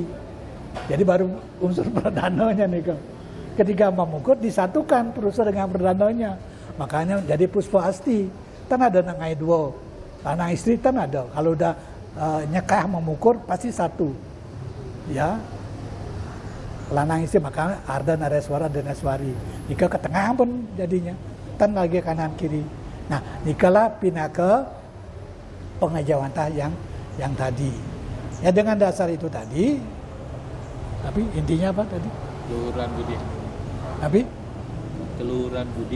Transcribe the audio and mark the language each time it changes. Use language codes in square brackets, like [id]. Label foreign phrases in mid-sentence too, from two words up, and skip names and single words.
[id] Jadi baru unsur perdananya nih kok. Ketika memungkur disatukan purusa dengan perdananya. Makanya jadi puspa asti. Kan ada nangai dua. [ban] Lanang istri [id] kan ada. Kalau udah nyekah memungkur pasti satu. Ya. [ban] Lanang istri [id] maka arda nareswara dan naswari. Nika ke tengah pun jadinya. Tan lagi kanan kiri. Nah, nikalah pindah ke pengajawantah yang tadi. Ya dengan dasar itu tadi. Tapi intinya apa tadi? Keluhuran budi. Tapi keluhuran budi